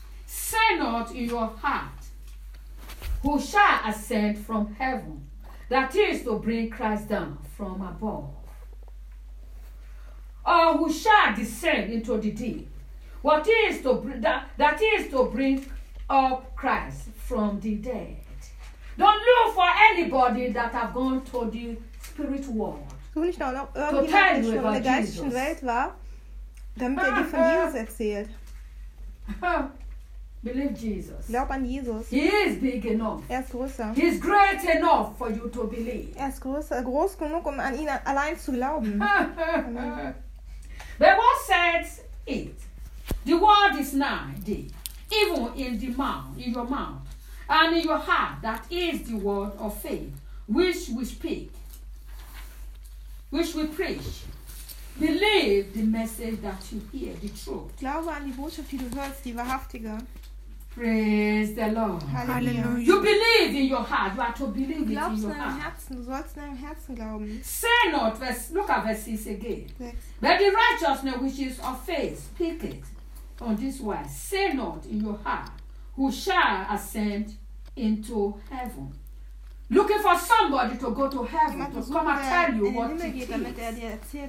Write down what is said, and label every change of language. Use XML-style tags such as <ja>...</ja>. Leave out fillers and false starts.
<en>Say not in your heart, who shall ascend from heaven, that is to bring Christ down from above. Or who shall descend into the deep, what is to bring up Christ from the dead. Don't look for anybody that have gone to the spirit world.</en> <de>Such nicht nach irgendjemandem, der schon in der geistlichen Welt war, damit er dir von Jesus erzählt.</de> <en>Believe Jesus.</en> <de>Glaub an Jesus.</de> <en>He is big enough.</en> <de>Er ist größer.</de> <en>He is great enough for you to believe.</en> <de>Er ist größer, groß genug, um an ihn allein zu glauben.</de> <en>But what says it? The word is nigh thee, even in the mouth, in your mouth. And in your heart, that is the word of faith, which we speak, which we preach. Believe the message that you hear, the truth.</en> <de>Glaube an die Botschaft, die du hörst, die wahrhaftige.</de> <en>Praise the Lord.</en> <de>Hallelujah.</de> <en>You believe in your heart. You are to believe it in your heart.</en> <de>Glaubst in deinem Herzen. Du sollst in deinem Herzen glauben.</de> <en>Say not, look at verse 6 again. Six. But the righteousness which is of faith, speak it on this wise. Say not in your heart. Who shall ascend into heaven. Looking for somebody to go to heaven, to come and tell you what it is,</en>